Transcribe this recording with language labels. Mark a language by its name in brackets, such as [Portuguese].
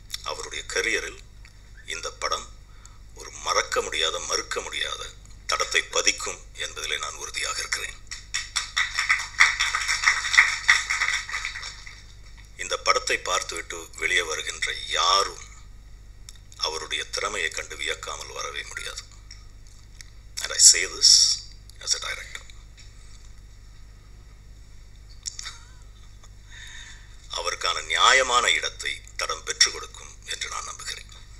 [Tamil] அவருடைய கரியரில் இந்த படம் ஒரு மறக்க முடியாத, மறுக்க முடியாத தடத்தை பதிக்கும் என்பதிலே நான் உறுதியாக இருக்கிறேன். இந்த படத்தை பார்த்துவிட்டு வெளியே வருகின்ற யாரும் அவருடைய திறமையை கண்டு வியக்காமல் வரவே முடியாது. [English] And I say this as a director. [Tamil] அவருக்கான நியாயமான இடத்தை தடம் பெற்றுக் கொடுக்கும் என்று நான் நம்புகிறேன்.